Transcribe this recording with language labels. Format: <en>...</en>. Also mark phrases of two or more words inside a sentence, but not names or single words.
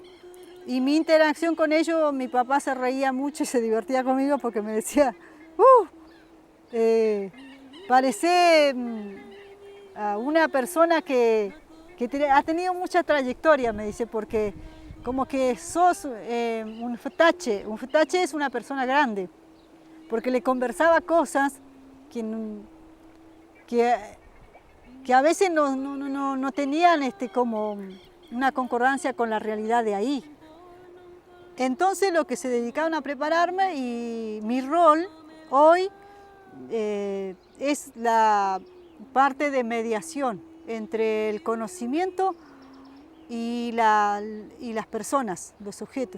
<es>Y mi interacción con ellos, mi papá se reía mucho y se divertía conmigo porque me decía, parece una persona que ha tenido mucha trayectoria, me dice, porque como que sos un futache. Un futache es una persona grande, porque le conversaba cosas que a veces no tenían como una concordancia con la realidad de ahí. Entonces lo que se dedicaban a prepararme y mi rol hoy es la parte de mediación entre el conocimiento y las personas, los sujetos.</es>